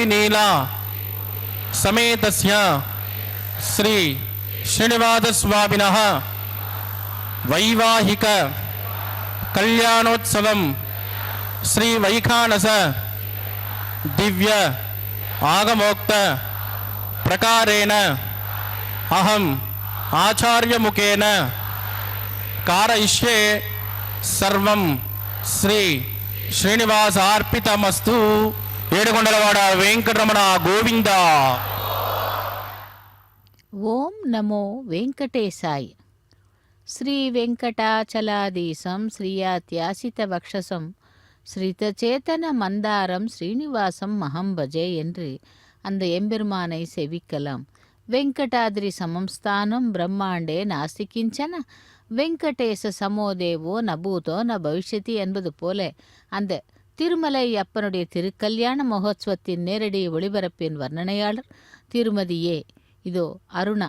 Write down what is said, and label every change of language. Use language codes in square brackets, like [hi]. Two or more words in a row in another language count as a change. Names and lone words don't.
[sa] नीला समेतस्य श्री श्रीनिवासस्वामिनः वैवाहिक कल्याणोत्सवं श्री वैखानस दिव्य आगमोक्त प्रकारेण अहम् आचार्य मुखेन कारयिष्ये सर्वं श्री श्रीनिवासार्पितमस्तु. [te] ఏడుకొండలవాడ వెంకటరమణ గోవింద. [sa] ఓం నమో వెంకటేశాయ. श्री वेङ्कटाचलाधीशं श्रीयात्यासित वक्षसं श्रीतच्चेतन मन्दारं श्रीनिवासं मकं भजे [ta] என்று அந்த எம்பெருமானை செவிக்கலாம். [sa] वेङ्कटाद्रि समम्स्थानं ब्रह्माण्डे नास्ति किञ्चन वेङ्कटेश समोदेवो नभूतो न भविष्यति [ta] என்பது போல அந்த திருமலை அப்பனுடைய திருக்கல்யாண மகோத்சவத்தின் நேரடி ஒளிபரப்பின் வர்ணனையாளர் திருமதியே இதோ அருணா.